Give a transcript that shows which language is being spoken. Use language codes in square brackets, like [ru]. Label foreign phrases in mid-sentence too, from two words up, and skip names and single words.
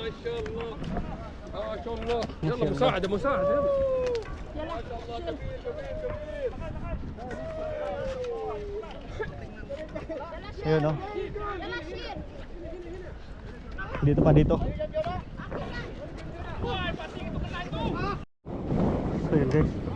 [ar] شاء الله ما شاء الله. يلا مساعدة مساعدة يلا. [tl] Ayun oh. Dito pa dito. So yun guys.